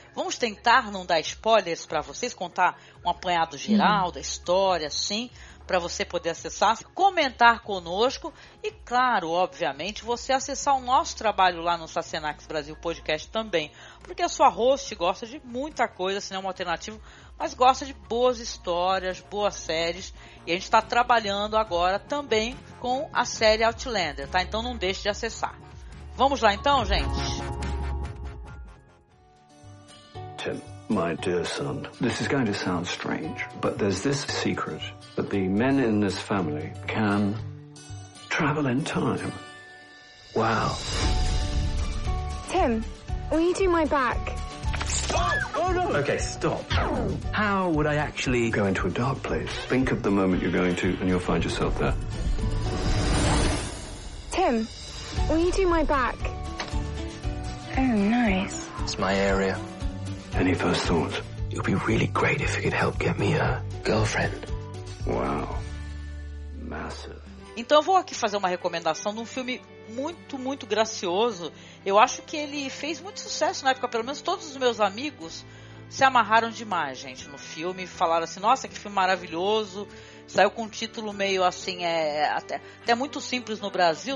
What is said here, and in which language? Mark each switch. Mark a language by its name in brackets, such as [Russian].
[Portuguese] Vamos tentar não dar spoilers para vocês, contar um apanhado geral da história, sim, para você poder acessar, comentar conosco e, claro, obviamente, você acessar o nosso trabalho lá no Sassenax Brasil Podcast também, porque a sua host gosta de muita coisa, se não é uma alternativa, mas gosta de boas histórias, boas séries, e a gente está trabalhando agora também com a série Outlander, tá? Então não deixe de acessar. Vamos lá então, gente? Tim. [English] My dear son, this is going to sound strange, but there's this secret that the men in this family can travel in time. Wow. Tim, will you do my back? Oh, oh no! Okay, stop. How would I actually go into a dark place? Think of the moment you're going to and you'll find yourself there. Tim, will you do my back? Oh, nice. It's my area. Any first thoughts? It would be really great if you could help get me a girlfriend. Wow. Massive. [Portuguese] Então eu vou aqui fazer uma recomendação de um filme muito, muito gracioso. Eu acho que ele fez muito sucesso na época, pelo menos todos os meus amigos se amarraram demais, gente, no filme. Falaram assim, nossa, que filme maravilhoso. Saiu com um título meio assim, até muito simples no Brasil.